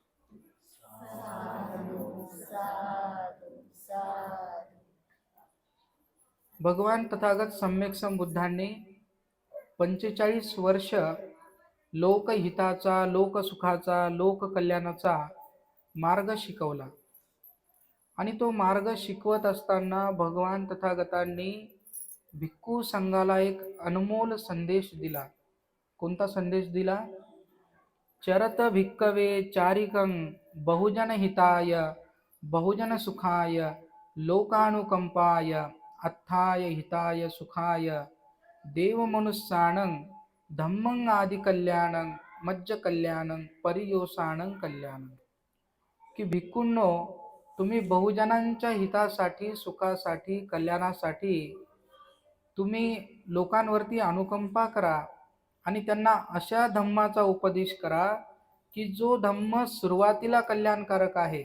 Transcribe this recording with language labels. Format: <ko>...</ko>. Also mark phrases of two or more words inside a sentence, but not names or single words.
<mr>भगवान तथागत सम्यक संबुद्धांनी 45 वर्ष लोकहिताचा, लोकसुखाचा, लोककल्याणाचा मार्ग शिकवला. आणि तो मार्ग शिकवत असताना भगवान तथागतांनी भिक्खू संघाला एक अनमोल संदेश दिला. कोणता संदेश दिला?</mr> <pi>चरत भिक्कवे चारिकं बहुजन हिताय बहुजन सुखाय लोकानुकंपाय अत्थाय हिताय सुखाय देव मनुष्यानं धम्मं आदि कल्याणं मज्ज कल्याणं परियोसानं कल्याणं.</pi> <mr>की भिक्खूंनो, तुम्ही बहुजनांच्या हितासाठी, सुखासाठी, कल्याणासाठी तुम्ही लोकांवरती अनुकंपा करा आणि त्यांना अशा धम्माचा उपदेश करा की जो धम्म सुरुवातीला कल्याणकारक आहे.</mr>